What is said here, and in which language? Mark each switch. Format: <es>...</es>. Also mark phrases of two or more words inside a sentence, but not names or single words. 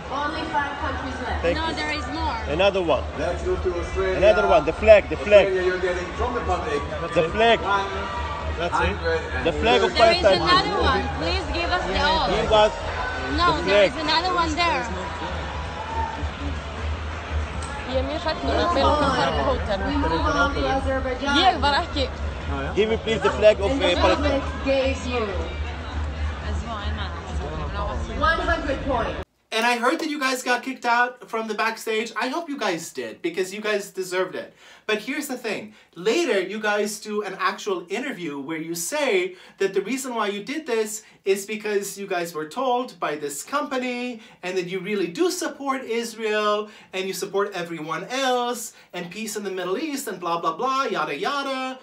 <en>Only 5 countries left. Thank no, you. there is more. Another one. Let's go to Australia. Another one, the flag, the flag. Australia, you're getting from the public. The flag. That's it. The flag of There is Palestine. another one. Please give us the all. Give us No, the there flag. is another one there.</en> <is>Ég er mjög hrædd að við látum fara på hótel. Ég var ekki.</is> <en>Give me please the flag of Palestine. Gave you 100 points. And I heard that you guys got kicked out from the backstage. I hope you guys did, because you guys deserved it. But here's the thing. Later, you guys do an actual interview where you say that the reason why you did this is because you guys were told by this company, and that you really do support Israel, and you support everyone else, and peace in the Middle East, and blah, blah, blah, yada, yada.</en>